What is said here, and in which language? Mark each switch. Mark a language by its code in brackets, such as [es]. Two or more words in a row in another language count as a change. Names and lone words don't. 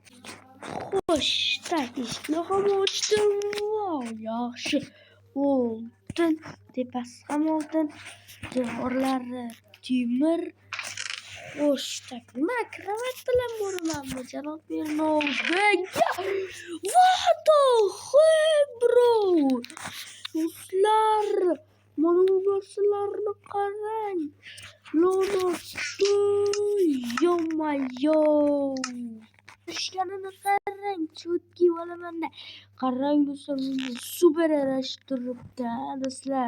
[uz] Xo'sh, tak, eshikni ham ochdim. Yaxshi. Oltin, tepasi ham oltin, devorlari temir. Xo'sh, tak, nima kravat bilan boramanmi, janob meni oldiga? [en] What the heck, bro? [uz] Do'stlar, mana bu narsalarni qarang. Yo-mayo. Ishganini qarang, chutki bo'lamanda. Qarang do'stlar, super yarashtiribdi, do'stlar.